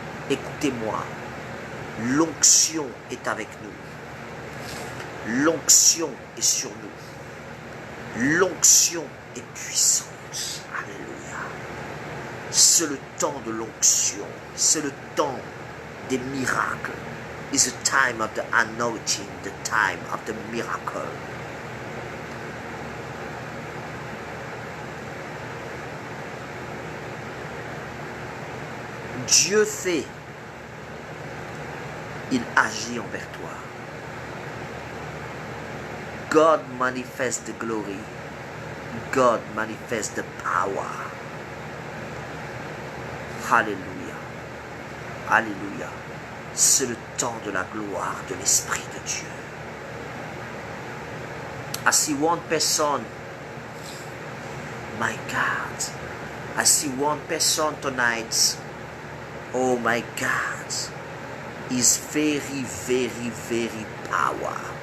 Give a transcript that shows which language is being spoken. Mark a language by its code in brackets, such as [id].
[fr] Écoutez-moi. L'onction est avec nous. L'onction est sur nous. L'onction est puissante. Alléluia. C'est le temps de l'onction. C'est le temps des miracles. [en] It's the time of the anointing. The time of the miracle. [fr] Dieu fait, il agit envers toi. [en] God manifests the glory. God manifests the power. [fr] Alléluia. Alléluia. C'est le temps de la gloire de l'Esprit de Dieu. [en] I see one person, my God, I see one person tonight. Oh my God, is very, very, very power.